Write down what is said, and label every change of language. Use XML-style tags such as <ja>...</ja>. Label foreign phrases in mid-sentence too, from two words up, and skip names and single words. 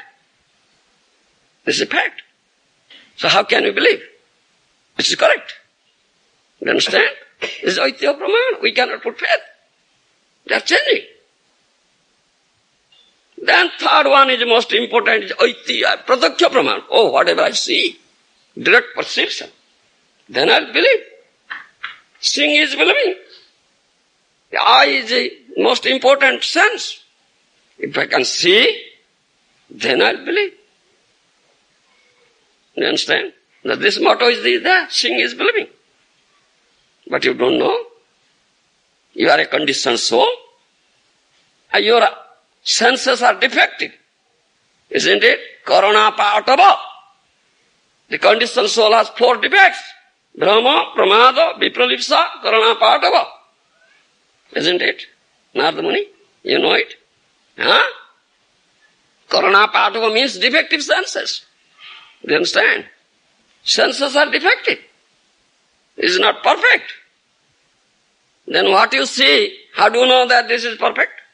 <en>This is a fact. So how can we believe? This is correct. You understand? This is</en> <sa>Aitiha pramāna.</sa> <en>We cannot put faith. They are changing. Then third one is most important, is</en> <sa>Aitiha, pratyakṣa pramāna.</sa> <en>Oh, whatever I see, direct perception. Then I'll believe. Seeing is believing. The eye is the most important sense. If I can see, then I'll believe. You understand? That this motto is there, seeing is believing. But you don't know. You are a conditioned soul. And your senses are defective. Isn't it?</en> <sa>Korona pātava.</sa> <en>The conditioned soul has 4 defects. Brahma,</en> <sa>pramāda, vipralipsa, korona pātava.</sa> <en>Isn't it? Narada Muni, you know it? Huh?</en> <sa>Korona pātava</sa> <en>means defective senses. Do you understand? Senses are defective. It is not perfect. Then what you see, how do you know that this is perfect?</en>